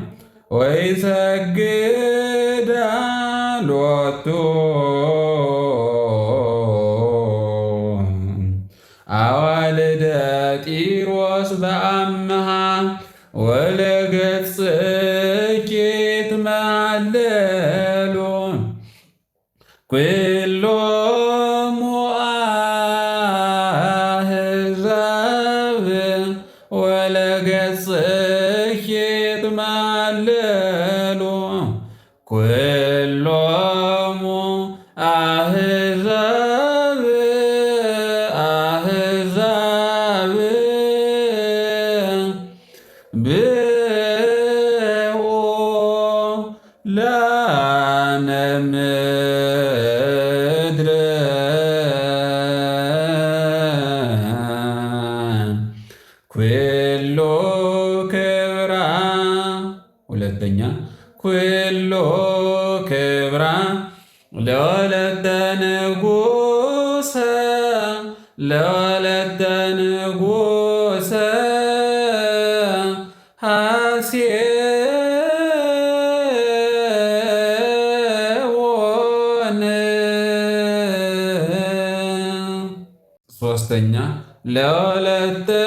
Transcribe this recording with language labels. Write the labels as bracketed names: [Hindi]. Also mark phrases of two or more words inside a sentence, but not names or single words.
[Geez] ወይሰግድ ሎቱ አዋልደ ጢሮስ በአምሃ ወለገጽኪ ትማለሉ ኩሎሙ አሕዛብ ወለገጽኪ ትማለሉ ኩሎሙ አሕዛብ አሕዛብ ብኡ ላነ ምድር ኩሉ ክብራ። ሁለተኛ ኩሉ ክብራ ለወለተ ንጉሠ ለወለተ ንጉሠ ሐሴቦን። ሶስተኛ ለወለተ